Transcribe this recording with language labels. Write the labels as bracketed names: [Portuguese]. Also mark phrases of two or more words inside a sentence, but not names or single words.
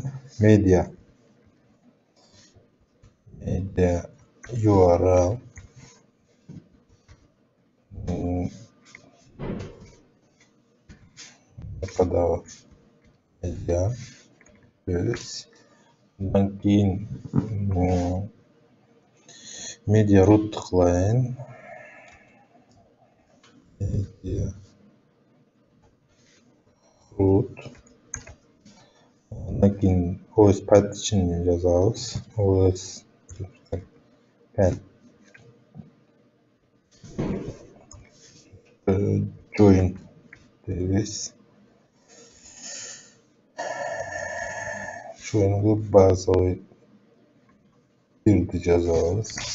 [English] Media URL [Kyrgyz] кадагы media андан кийин [English] media root [Kyrgyz] кылайын. [English] Media root. [Kyrgyz] Андан кийин [English] OS partition [Kyrgyz] жазабыз. [English] OS join [Kyrgyz] дейбиz. Join'га базовый бирди жазабыз.